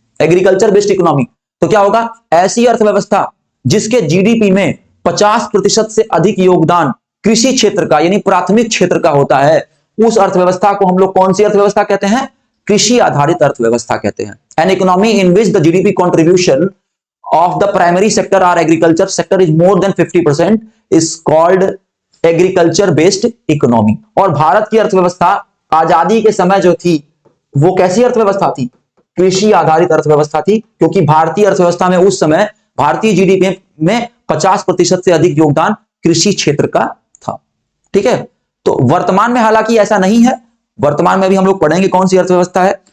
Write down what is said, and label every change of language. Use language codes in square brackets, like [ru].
[hi] Agriculture based economy तो क्या होगा? ऐसी अर्थव्यवस्था जिसके जीडीपी में 50% से अधिक योगदान कृषि क्षेत्र का यानी प्राथमिक क्षेत्र का होता है, उस अर्थव्यवस्था को हम लोग कौन सी अर्थव्यवस्था कहते हैं? कृषि आधारित अर्थव्यवस्था कहते हैं। [en] An economy in which the GDP contribution of the primary sector or agriculture sector is more than 50% is called agriculture based economy। [hi] और भारत की अर्थव्यवस्था आजादी के समय जो थी वो कैसी अर्थव्यवस्था थी? कृषि आधारित अर्थव्यवस्था थी, क्योंकि भारतीय अर्थव्यवस्था में उस समय भारतीय जीडीपी में 50% से अधिक योगदान कृषि क्षेत्र का था। ठीक है, तो वर्तमान में हालांकि ऐसा नहीं है, वर्तमान में भी हम लोग पढ़ेंगे कौन सी अर्थव्यवस्था है।